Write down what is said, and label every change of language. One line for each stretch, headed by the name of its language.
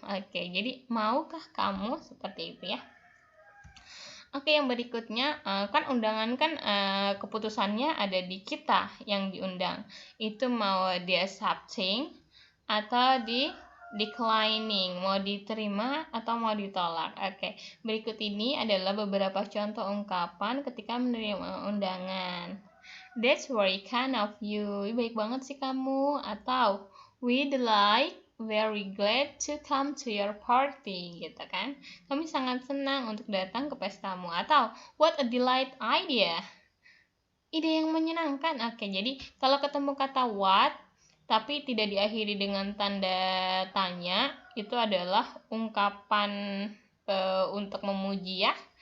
Indonesian: Oke, jadi maukah kamu, seperti itu ya. Oke, yang berikutnya kan undangan kan keputusannya ada di kita yang diundang. Itu mau di accepting atau di declining, mau diterima atau mau ditolak. Oke, berikut ini adalah beberapa contoh ungkapan ketika menerima undangan.
English: That's very kind of you.
Indonesian: Baik banget sih kamu. Atau
English: we'd like, very glad to come to your party,
Indonesian: gitu kan. Kami sangat senang untuk datang ke pestamu. Atau
English: what a delight idea.
Indonesian: Ide yang menyenangkan. Oke, jadi kalau ketemu kata what tapi tidak diakhiri dengan tanda tanya, itu adalah ungkapan untuk memuji ya.